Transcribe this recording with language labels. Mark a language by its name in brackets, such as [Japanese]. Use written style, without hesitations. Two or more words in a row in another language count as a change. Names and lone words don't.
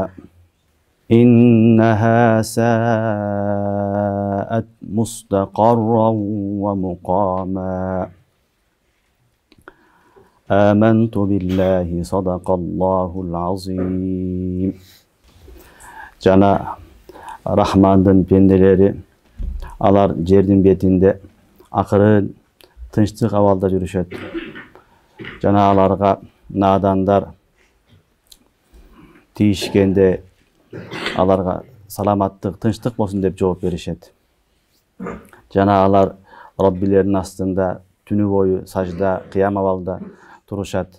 [Arabic] إنها ساءت مستقرا ومقاما آمنت بالله صدق الله العظيم. [Kyrgyz] Жана Рахмандын пенделери алар жердин бетинде акырын тынчтык абалда жүрүшөт. Жана аларга надандар тийишкенде аларга саламаттык, тынчтык болсун деп жооп беришет. Жана алар Роббилердин астында түнү бою сажда, кыям абалда турушат.